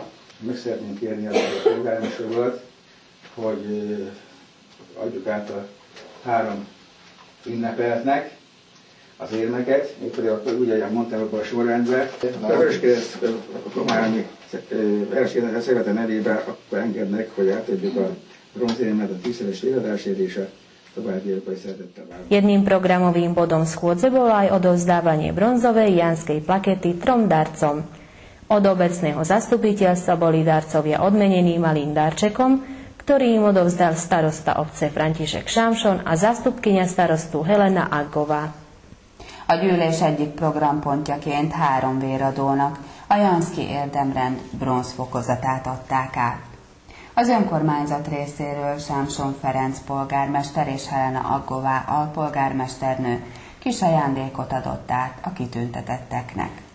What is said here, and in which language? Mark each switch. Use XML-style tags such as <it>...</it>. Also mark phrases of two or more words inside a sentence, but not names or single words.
<hu>Meg szeretném kérni a polgármester urat, hogy adjuk át a 3 ünnepeltnek az érmeket, mégpedig akkor úgy, ahogy mondtam abban a sorrendben. A Vöröskereszt Komárnyi Szervezete nevében akkor engednek, hogy átadjuk a bronzérmet, a 10-szeres véradásért és a továbbiakban szeretettel várom.</hu> <sk>Jedným programovým bodom schôdze bolo aj odovzdávanie bronzovej janskej plakety 3 darcom. Od obecného zastupiteľstva boli darcovia odmenení malým darčekom, ktorý im odovzdal starosta obce František Sámson a zástupkyňa starostu Helena Aggová.</sk> <hu>A gyűlés egyik programpontjaként 3 véradónak a Janszki érdemrend bronzfokozatát adták át. Az önkormányzat részéről Sámson Ferenc polgármester és Helena Aggová alpolgármesternő kis ajándékot adott át a kitüntetetteknek.</hu>